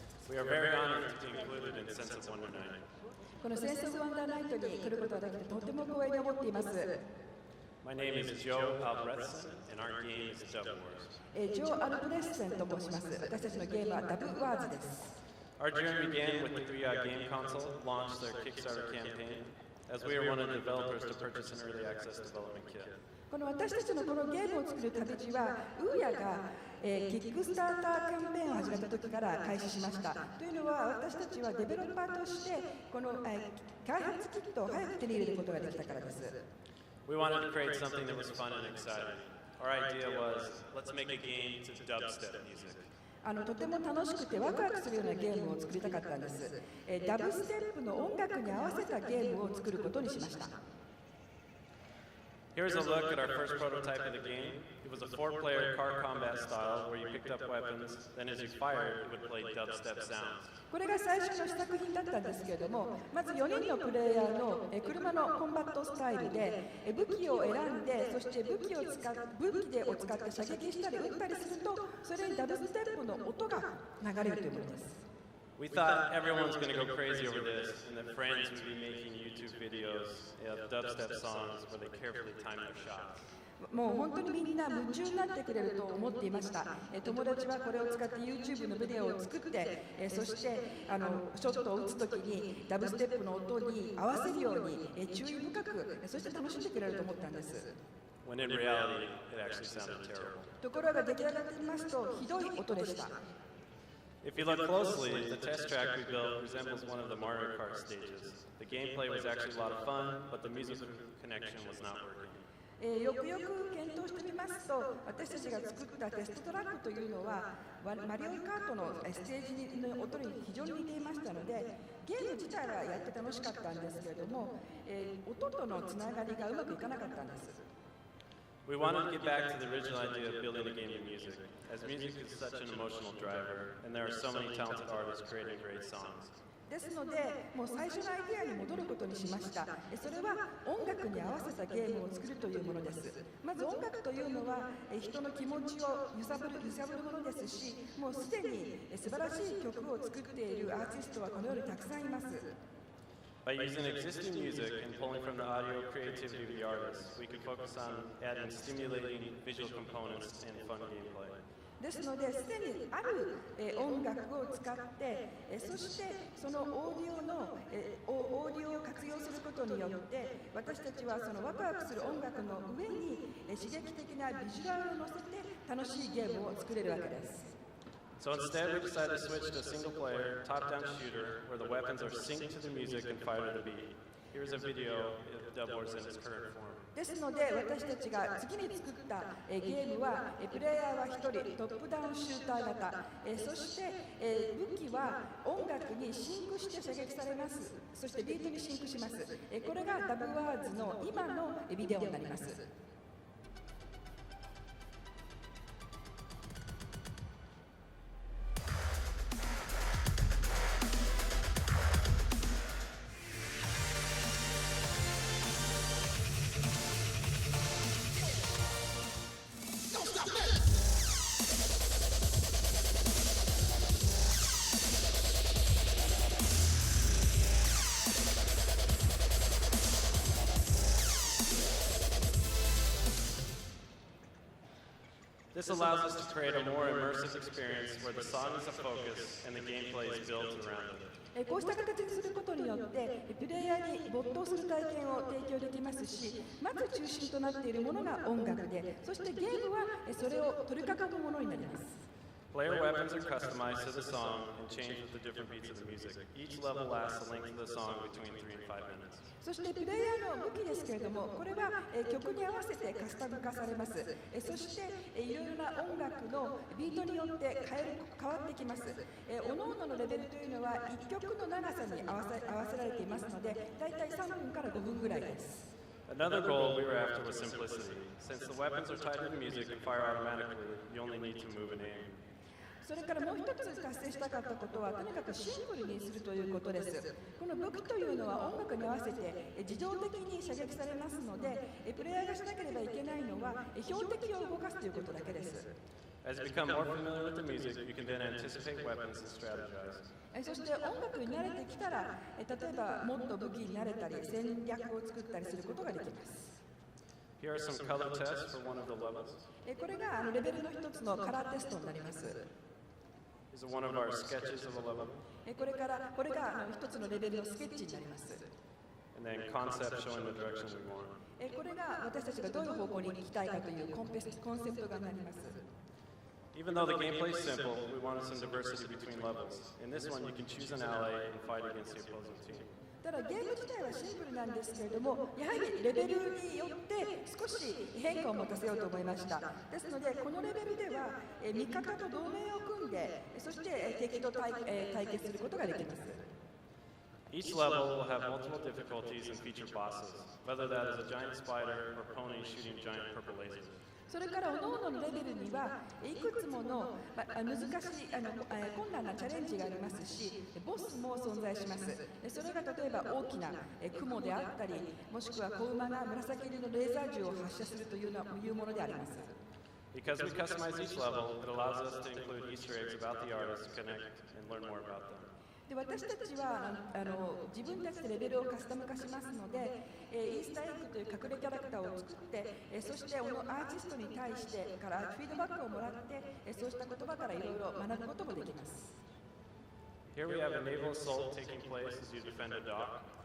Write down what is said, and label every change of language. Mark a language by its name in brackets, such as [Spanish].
[English] We are very honored to be included in Sense of Wonder Night. [Japanese] このセンス・オブ・ワンダーナイトに来ることができてとても光栄に思っています。 [English] My name is Joe Albrechtsen, and our game is Dub Wars. [Japanese] ジョー・アルブレッセンと申します。私たちのゲームはダブ・ワーズです。 [English] Our journey began with the 3i Game Console launched their Kickstarter campaign, as we are one of the developers to purchase an early access development kit. [Japanese] この私たちのこのゲームを作る旅路は、ウーヤが、キックスターターキャンペーンを始めた時から開始しました。というのは、私たちはデベロッパーとして、この、開発キットを早く手に入れることができたからです。 [English] We wanted to create something that was fun and exciting. Our idea was, let's make a game to dubstep music. [Japanese] とても楽しくてワクワクするようなゲームを作りたかったんです。ダブステップの音楽に合わせたゲームを作ることにしました。 [English] Here's a look at our first prototype of the game. It was a 4-player car combat style where you picked up weapons, then as you fired, it would play dubstep sounds. [Japanese] これが最初の試作品だったんですけれども、まず4人のプレイヤーの車のコンバットスタイルで武器を選んで、そして武器を使って射撃したり撃ったりすると、それにダブステップの音が流れるというものです。 [English] We thought everyone's going to go crazy over this, and that friends would be making YouTube videos of dubstep songs where they carefully time their shots. [Japanese] もう本当にみんな夢中になってくれると思っていました。友達はこれを使って YouTube のビデオを作って、そしてショットを打つときにダブステップの音に合わせるように注意深く、そして楽しんでくれると思ったんです。 [English] When in reality, it actually sounded terrible. [Japanese] ところが出来上がってみますとひどい音でした。 [English] If you look closely, the test track we built resembles one of the Mario Kart stages. The gameplay was actually a lot of fun, but the musical connection was not working. [Japanese] よくよく検討してみますと、私たちが作ったテストトラックというのはマリオカートのステージの音に非常に似ていましたので、ゲーム自体はやって楽しかったんですけれども、音とのつながりがうまくいかなかったんです。 [English] We wanted to get back to the original idea of building a game of music, as music is such an emotional driver, and there are so many talented artists creating great songs. [Japanese] ですので、もう最初のアイデアに戻ることにしました。それは音楽に合わせたゲームを作るというものです。まず音楽というのは人の気持ちを揺さぶるものですし、もうすでに素晴らしい曲を作っているアーティストはこのようにたくさんいます。 [English] By using existing music and pulling from the audio creativity of the artists, we could focus on adding stimulating visual components and fun gameplay. [Japanese] ですので、すでにある音楽を使って、そしてそのオーディオを活用することによって、私たちはそのワクワクする音楽の上に刺激的なビジュアルを乗せて楽しいゲームを作れるわけです。 [English] So instead, we decided to switch to a single-player, top-down shooter where the weapons are synced to the music and fired to the beat. Here's a video of Dub Wars in its current form. [Japanese] ですので、私たちが次に作ったゲームはプレイヤーは1人トップダウンシューター型、そして武器は音楽にシンクして射撃されます。そしてビートにシンクします。これがダブワーズの今のビデオになります。 [English] This allows us to create a more immersive experience where the song is a focus and the gameplay is built around it. [Japanese] こうした形にすることによって、プレイヤーに没頭する体験を提供できますし、まず中心となっているものが音楽で、そしてゲームはそれを取り囲むものになります。 [English] Player weapons are customized to the song and change with the different beats of the music. Each level lasts the length of the song between 3 and 5 minutes. [Japanese] そしてプレイヤーの武器ですけれども、これは曲に合わせてカスタム化されます。そしていろいろな音楽のビートによって変わってきます。各々のレベルというのは1曲の長さに合わせられていますので、だいたい3分から5分ぐらいです。 [English] Another goal we were after was simplicity. Since the weapons are tied to the music and fire automatically, you only need to move and aim. [Japanese] それからもう一つ達成したかったことは、とにかくシンプルにするということです。この武器というのは音楽に合わせて自動的に射撃されますので、プレイヤーがしなければいけないのは標的を動かすということだけです。 [English] As you become more familiar with the music, you can then anticipate weapons and strategize. [Japanese] そして音楽に慣れてきたら、例えばもっと武器に慣れたり、戦略を作ったりすることができます。 [English] Here are some color tests for one of the levels. [Japanese] これがレベルの一つのカラーテストになります。 [English] This is one of our sketches of a level. [Japanese] これが一つのレベルのスケッチになります。 [English] And then concept showing the direction we want. [Japanese] これが私たちがどういう方向に行きたいかというコンセプトがなります。 [English] Even though the gameplay is simple, we wanted some diversity between levels. In this one, you can choose an ally and fight against the opposing team. [Japanese] ただゲーム自体はシンプルなんですけれども、やはりレベルによって少し変化を持たせようと思いました。ですので、このレベルでは味方と同盟を組んで、そして敵と対決することができます。 [English] Each level will have multiple difficulties and feature bosses, whether that is a giant spider or pony shooting giant purple lasers. [Japanese] それから各々のレベルにはいくつもの難しい困難なチャレンジがありますし、ボスも存在します。それが例えば大きな雲であったり、もしくは子馬が紫色のレーザー銃を発射するというものであります。 [English] Because we customize each level, it allows us to include Easter eggs about the artists, connect, and learn more about them. [Japanese] で私たちは自分たちでレベルをカスタム化しますので、イースターエッグという隠れキャラクターを作って、そしてアーティストに対してからフィードバックをもらって、そうした言葉からいろいろ学ぶこともできます。 [English] Here we have a naval assault taking place as you defend a dock.